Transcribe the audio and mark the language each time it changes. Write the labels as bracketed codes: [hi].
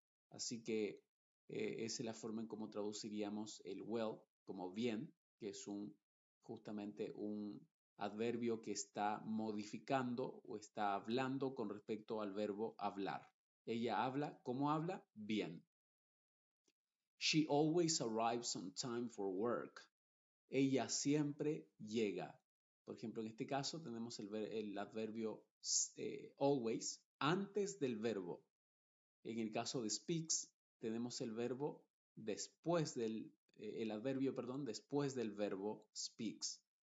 [es] Así que esa es la forma en cómo traduciríamos el well como bien, que es justamente un adverbio que está modificando o está hablando con respecto al verbo hablar. Ella habla, ¿cómo habla? Bien. [en] She always arrives on time for work. [es] Ella siempre llega. Por ejemplo, en este caso tenemos el adverbio always antes del verbo. En el caso de speaks, tenemos el verbo después el adverbio, perdón, después del verbo speaks.